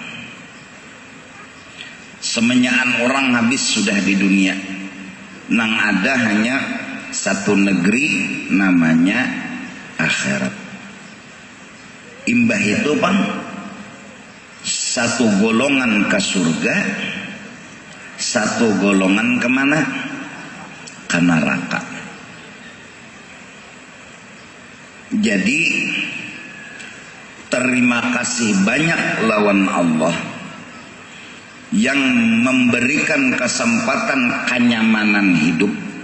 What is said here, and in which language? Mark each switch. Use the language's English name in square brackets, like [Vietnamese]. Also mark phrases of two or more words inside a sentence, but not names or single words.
[Banjar] Semenyaan orang habis sudah di dunia, nang ada hanya satu negeri namanya akhirat. Imbah itu bang, satu golongan ke surga, satu golongan kemana? Ke neraka. Jadi terima kasih banyak lawan Allah yang memberikan kesempatan kenyamanan hidup.